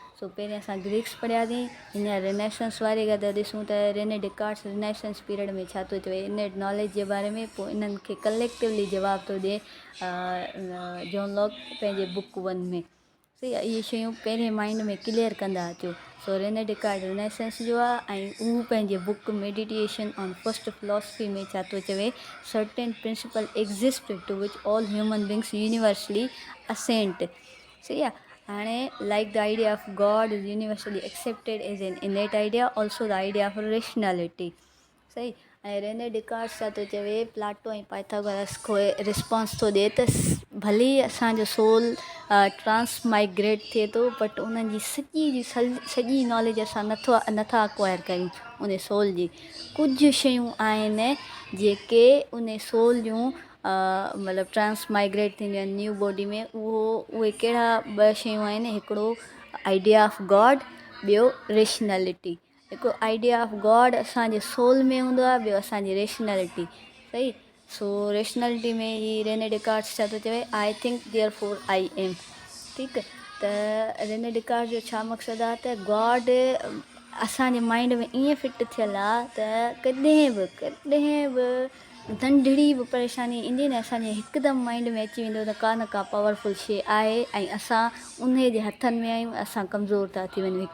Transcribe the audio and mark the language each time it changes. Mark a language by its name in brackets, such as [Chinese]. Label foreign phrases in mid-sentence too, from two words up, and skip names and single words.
[Sindhi] सो पहिरें असां ग्रीक्स पढ़ियासीं, हींअर रिनेसेंस वारे खां त ॾिसूं त रेने डिकार्ड्स [English] Renaissance period [Sindhi] में छा थो चए इन नॉलेज जे बारे में, पोइ इन्हनि खे कलेक्टिवली जवाब थो ॾिए जॉन लॉक पंहिंजे बुक 1 में। सही आहे। इहे शयूं पहिरें माइंड में क्लियर कंदा अचो। सो रेने डिकार्ड रिनेसेंस जो आहे ऐं उहो पंहिंजे बुक मेडिटेशन ऑन फर्स्ट फिलोसफी में छा थो चवे, [English] Certain principle exist to which all human beings universally assent. [Sindhi] सही आहे। [English] हाणे Like the idea of God is universally accepted as an innate idea, also the idea of rationality. [Sindhi] सही। ऐं रेने डिकार्ड्स छा थो चवे, प्लाटो ऐं पाइथागोरस खे रिस्पॉन्स थो ॾिए त भले ई असांजो सोल ट्रांसमाइग्रेट थिए थो, बट उन्हनि जी सॼी नॉलेज असां नथा अक्वायर कयूं। उन सोल जी कुझु शयूं आहिनि जेके उन सोल जूं मतिलबु ट्रांसमाइग्रेट थींदियूं आहिनि [English] new body [Sindhi] में। उहे कहिड़ा ॿ शयूं आहिनि, हिकिड़ो [English] idea of God, [Sindhi] ॿियो रेशनैलिटी। हिकिड़ो [English] idea of God [Sindhi] असांजे सोल में हूंदो आहे, ॿियो असांजी रेशनैलिटी। सही। सो रेशनैलिटी में ही रेने डिकार्ड्स छा थो चवे, [English] I think therefore I am. ठीकु। [Sindhi] त रेने डिकार्ड्स जो छा मक़सदु आहे त गॉड असांजे माइंड में ईअं फिट थियल आहे त कॾहिं बि नंढड़ी बि परेशानी ईंदी न, असांजे हिकदमि माइंड में अची वेंदो त का न का पावरफुल शइ आहे ऐं असां उन जे हथनि में आहियूं, असां कमज़ोर था थी वञूं।